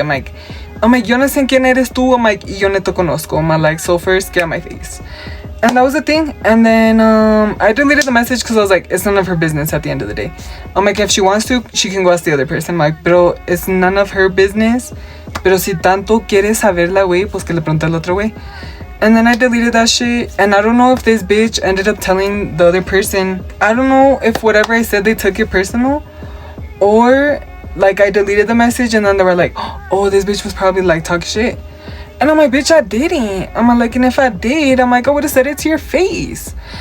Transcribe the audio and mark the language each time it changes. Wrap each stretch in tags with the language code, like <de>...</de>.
<en>I'm like,</en> <es>yo no sé quién eres tú.</es> <en>I'm like,</en> <es>y yo no te conozco.</es> <en>I'm like, so first, get on my face. And that was the thing. And then I deleted the message because I was like, it's none of her business at the end of the day. I'm like, if she wants to, she can go ask the other person. I'm like, pero it's none of her business.</en> <es>Pero si tanto quieres saberla, güey, pues que le pregunte al otro güey.</es> <en>And then I deleted that shit. And I don't know if this bitch ended up telling the other person. I don't know if whatever I said, they took it personal. Or like I deleted the message and then they were like, oh, this bitch was probably like talking shit. And I'm like, bitch, I didn't. I'm like, and if I did, I'm like, I would have said it to your face.</en>